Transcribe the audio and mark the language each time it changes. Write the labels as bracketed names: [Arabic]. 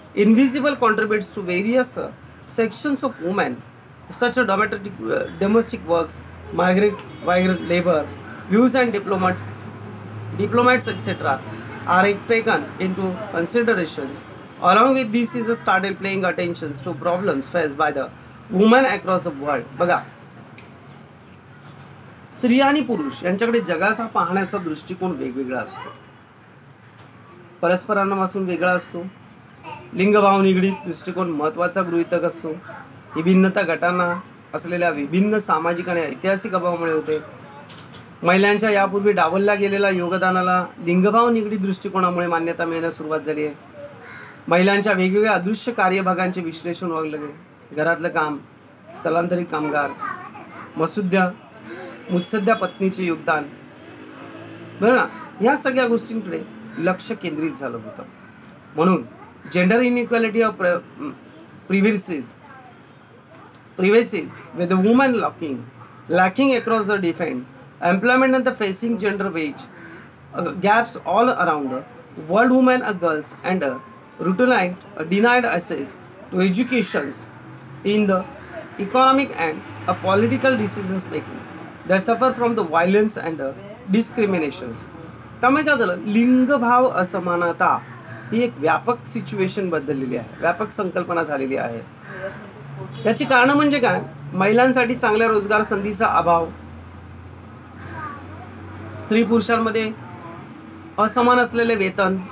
[English] invisible contributes to various sections of women, such as domestic works, migrant labor, views and diplomats etc. are taken into considerations. Along with this is started paying attention to problems faced by the women across the world. [Marathi] बघा, स्त्री आणि पुरुष यांच्याकडे जगाचा पाहण्याचा दृष्टिकोन वेगवेगळा असतो, परस्परांपासून वेगळा असतो. लिंगभाव निगडीत दृष्टिकोन महत्त्वाचा गृहीतक असतो. ही भिन्नता गटांना असलेल्या विभिन्न सामाजिक आणि ऐतिहासिक अभावामुळे होते. महिलांच्या यापूर्वी डावलल्या गेलेल्या योगदानाला लिंगभाव निगडीत दृष्टिकोनामुळे मान्यता मिळण्यास सुरुवात झाली आहे. महिलांच्या वेगवेगळ्या अदृश्य कार्यभागांचे विश्लेषण व्हायला लागले. घरातलं काम, स्थलांतरित कामगार, मुत्सद्या पत्नीचे योगदान, बरं ना, ह्या सगळ्या गोष्टींकडे लक्ष केंद्रित झालं होतं. म्हणून [English] Gender inequality of privileges with the women lacking across the different employment and the facing gender wage gaps all around the world. Women and girls and denied access to educations in the economic and political decisions making. They suffer from the violence and discriminations. [Marathi] त्यामुळे काय झालं, लिंगभाव असमानता ही एक व्यापक situation बदललेली आहे, व्यापक संकल्पना झालेली आहे. याची कारण म्हणजे काय, महिलांसाठी चांगल्या रोजगार संधीचा अभाव, स्त्री पुरुषांमध्ये असमान असलेले वेतन.